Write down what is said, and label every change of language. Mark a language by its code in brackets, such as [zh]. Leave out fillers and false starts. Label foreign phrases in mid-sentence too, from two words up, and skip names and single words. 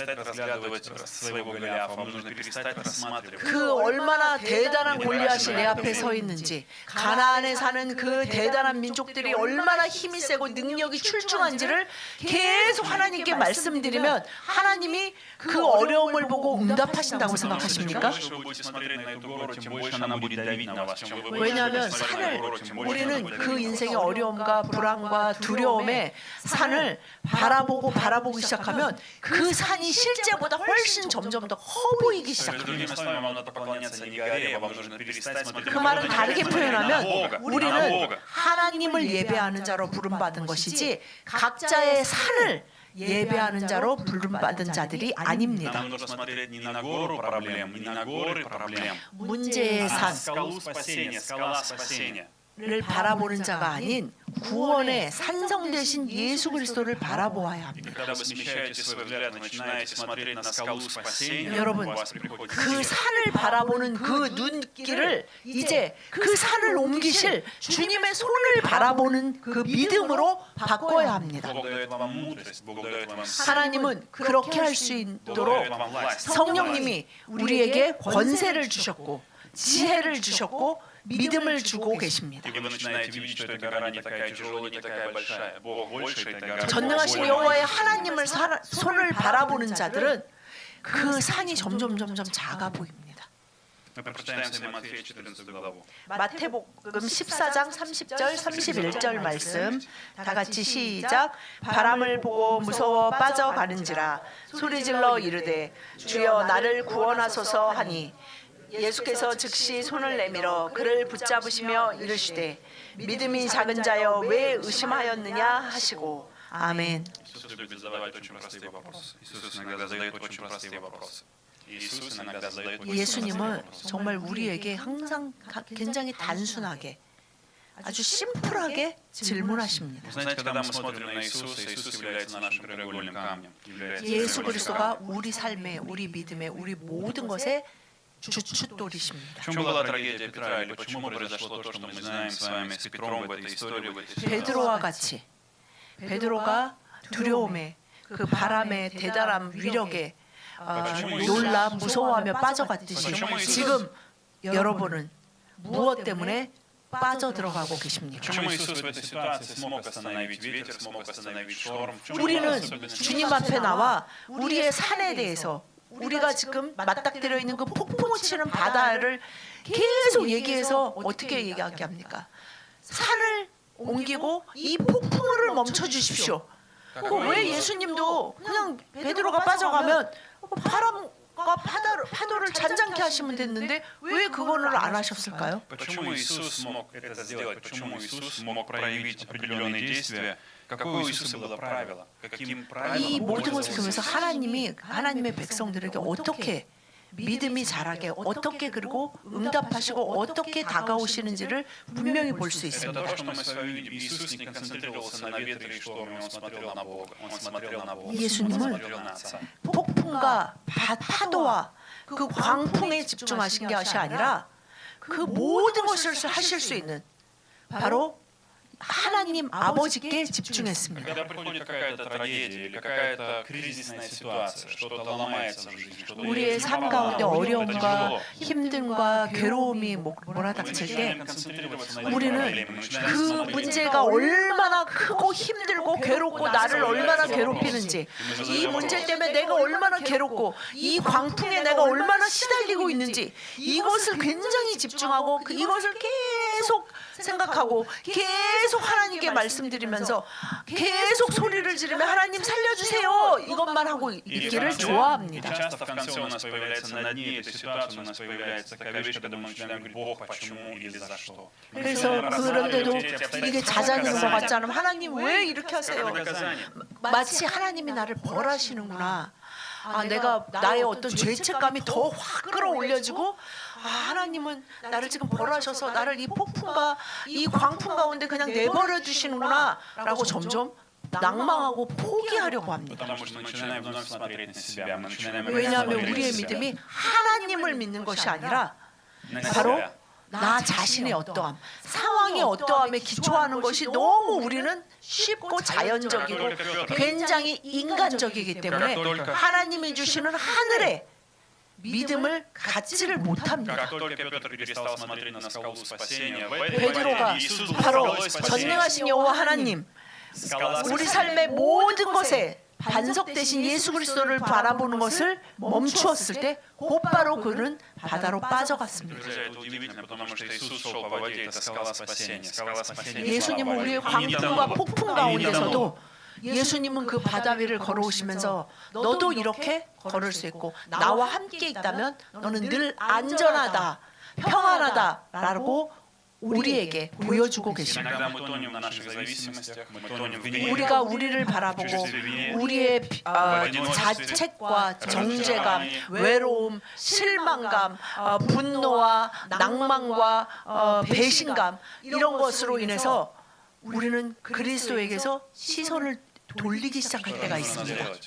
[ko] 그 얼마나 대단한 골리앗이 내 앞에 서 있는지, 가나안에 사는 그 대단한 민족들이 얼마나 힘이 세고 능력이 출중한지를 계속 하나님께 말씀드리면 하나님이 그 어려움을 보고 응답하신다고 생각하십니까? 왜냐하면 우리는 그 인생의 어려움과 불안과 두려움에 때문에 산을 바라보기 시작하면 그 산이 실제보다 훨씬 점점 더 커 보이기 시작합니다. [ru] Другими словами, вам надо поклоняться не горе, вам нужно перестать смотреть [ko] 그 말은 다르게 [ru] на [ko] 표현하면 [ru] Бога. [ko] 우리는 하나님을 예배하는 자로 부름받은 것이지 각자의 산을 예배하는 자로 부름받은 자들이 아닙니다. [ru] Нам нужно смотреть не на гору проблем, не на горы проблем, [ko] 문제의 [ru] а [ko] 산, [ru] скалу спасения, скала спасения. [ko] 를 바라보는 자가 아닌 구원의 산성 되신 예수 그리스도를 바라보아야 합니다. [ru] Когда вы смещаете свой взгляд, начинаете смотреть на скалу спасения, [ko] 여러분, [ru] у вас приходит [ko] 그 산을 바라보는 그 눈길을 이제 그 산을 옮기실 주님의 손을 바라보는 그 믿음으로 바꿔야 합니다. [ru] Бог дает вам мудрость, Бог дает вам [ko] 하나님은 그렇게 할 수 [ru] Бог [ko] 있도록 [ru] дает вам власть. [ko] 성령님이 우리에게 권세를 주셨고 지혜를 주셨고 믿음을 주고 계십니다. [ru] И вы начинаете видеть, что эта гора не такая тяжелая, не такая большая. Бог больше этой горы. [ko] 전능하신 여호와의 하나님을 손을 바라보는 자들은 그 산이 점점 작아 보입니다. [ru] Мы прочитаем с вами Матфея 14 главу. [ko] 마태복음 14장 30절 31절 말씀 다 같이 시작. 바람을 보고 무서워 빠져가는지라 소리질러 이르되 주여 나를 구원하소서 하니 예수께서 즉시 손을 내밀어 그를 붙잡으시며 이르시되 믿음이 작은 자여 왜 의심하였느냐 하시고 아멘. [ru] Иисус любит задавать очень простые вопросы. Иисус иногда задает очень простые вопросы. Иисус иногда задает очень простые [ko] 예수님은 [ru] вопросы. [ko] 정말 우리에게 항상 굉장히 단순하게 아주 심플하게 질문하십니다. [ru] Знаете, когда мы смотрим на Иисуса, Иисус является нашим краеугольным камнем. является [ko] 예수 [ru] краеугольным [ko] 그리스도가 [ru] камнем. [ko] 우리 삶에, 우리 믿음에, 우리 모든 것에 주춧돌이십니다. [ru] В чем была трагедия Петра, или почему произошло то, что мы знаем с вами с Петром в этой истории, в этой ситуации? [ko] 베드로와 같이 베드로가 두려움에 그 바람의 대단한 위력에 놀라 무서워하며 빠져갔듯이 지금 여러분은 무엇 때문에 빠져들어가고 계십니까? [ru] Почему Иисус в этой ситуации смог остановить ветер, смог остановить шторм? В чем была [ko] 우리는 [ru] особенность [ko] 주님 [ru] Иисуса? [ko] 앞에 나와 우리의 산에 대해서 우리가 지금 맞닥뜨려 있는 그 폭풍을 치는 바다를 계속 얘기해서 어떻게 얘기하게 합니까? 산을 옮기고 이 폭풍을 멈춰 주십시오. 왜 예수님도 그냥 베드로가 빠져가면 바람과 파도를 잔잔케 하시면 됐는데 왜 그거를 안 하셨을까요? [ru] Почему Иисус смог это сделать? Почему Иисус мог проявить определенные действия? Какое у Иисуса было правило? Каким [ko] 이 [ru] правилом [ko] 모든 것을 [ru] пользовался [ko] 보면서 [ru] Иисус? [ko] 하나님이 하나님의 백성들에게 어떻게 믿음이 자라게 어떻게 그리고 응답하시고 어떻게 다가오시는지를 분명히 볼 수 [ru] Это [ko] 있습니다. [ru] то, что мы с вами видим. Иисус не концентрировался на ветре и шторме, Он смотрел на Бога, Он смотрел на Бога, Он [ko] 예수님은 [ru] смотрел на Отца. [ko] 폭풍과 파도와 그 광풍에 집중하신 것이 아니라 그 모든 것을 하실 수 있는 바로 하나님 아버지께 집중했습니다. [ru] Когда приходит какая-то трагедия или какая-то кризисная ситуация, что-то ломается в жизни, что-то [ko] 우리의 삶 가운데 어려움과 힘듦과 괴로움이 몰아닥칠 때 우리는 그 문제가 얼마나 크고 힘들고 괴롭고 나를 얼마나 괴롭히는지 이 문제 때문에 내가 얼마나 괴롭고 이 광풍에 내가 얼마나 시달리고 있는지 이것을 굉장히 집중하고 이것을 계속 생각하고 계속 하나님께 말씀드리면서 계속 소리를 지르며 하나님 살려주세요 이것만 하고 있기를 [ru] И [ko] 좋아합니다. [ru] часто в конце у нас появляется на дне этой ситуации, у нас появляется такая вещь, когда мы начинаем говорить, Бог, почему или за что. [ko] 그래서 그런데도 이게 자작인 것 같지 않으면 하나님 왜 이렇게 하세요? 마치 하나님이 나를 벌하시는구나. 내가 나의 어떤 죄책감이 더 확 끌어올려지고 하나님은 나를 지금 벌하셔서 나를 이 폭풍과 이 광풍 가운데 그냥 내버려 두시는구나 라고 점점 낭망하고 포기하려고 합니다. [ru] Потому что мы начинаем вновь смотреть на себя, мы начинаем [ko] 왜냐하면 [ru] смотреть [ko] 우리의 [ru] на себя. [ko] 믿음이 하나님을 믿는 것이 아니라 [ru] На [ko] 바로 [ru] себя. [ko] 나 자신의 어떠함, 상황의 어떠함에 기초하는 것이 너무 우리는 쉽고 자연적이고 굉장히 인간적이기 때문에 하나님이 주시는 하늘의 믿음을 갖지를 못합니다. [ru] Как только Петр перестал смотреть на скалу спасения, в этой [ko] 베드로가 [ru] борьбе Иисус [ko] 바로 [ru] был спасением. [ko] 전능하신 여호와 하나님 [ru] Скала [ko] 우리 [ru] спасения. [ko] 삶의 모든 것에 반석 대신 예수 그리스도를 바라보는 것을 멈추었을 때 곧바로 그는 바다로 빠져갔습니다. [ru] Друзья, это удивительно, потому что Иисус шел по воде, это скала спасения. Скала спасения. [ko] 예수님은 우리의 [ru] И не [ko] 광풍과 [ru] тонула. [ko] 폭풍 [ru] И не [ko] 가운데서도 [ru] тонула. [ko] 예수님은 그 바다 위를 걸어오시면서 너도 이렇게 걸을 수 있고 나와 함께 있다면 너는 늘 안전하다, 평안하다라고 우리에게 보여주고 계십니다. [ru] Иногда мы тонем в наших зависимостях, мы тонем в гневе. [ko] 우리가 우리를 바라보고 우리의 자책과 정죄감, 외로움, 실망감, 분노와 낭만과 배신감 이런 것으로 인해서 우리는 그리스도에게서 시선을 돌리기 시작할 때가 있습니다.